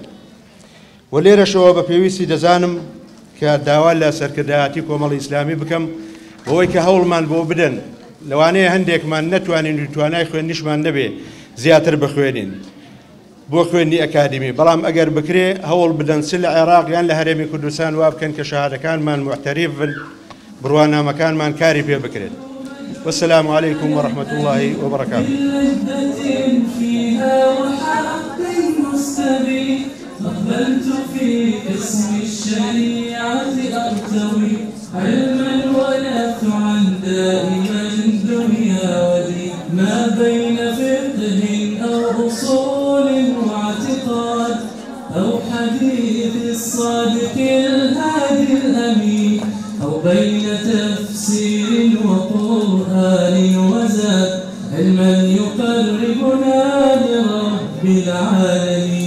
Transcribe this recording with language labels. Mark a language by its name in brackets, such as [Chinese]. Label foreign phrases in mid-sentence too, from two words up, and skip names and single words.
[Central Kurdish] و لێرەشەوە بە پێویستی دەزانم کە داوا لە سەرکردایەتی کۆمەڵی ئیسلامی بکەم بەوەی کە هەوڵمان بۆ بدەن، لەوانەیە هەندێکمان نەتوانین و توانای خوێندنیشمان نەبێ زیاتر بخوێنین بۆ خوێندنی ئەکادمی، بەڵام ئەگەر بکرێ هەوڵ بدەن چ لە عێراق یان لە هەرێمی کوردستان وا بکەن کە شەهادەکانمان محتەریف بن، بڕوانامەکانمان کاری پێ بکرێت. [Arabic] والسلام عليكم ورحمة الله وبركاته. أقبلت في اسم الشريعة أرتوي علما ونفت عن دائما دنيا ودين، ما بين فقه أو أصول واعتقاد أو حديث الصادق الهادي الأمين، أو بين تفسير وقرآن وزاد، علما يقربنا لرب العالمين.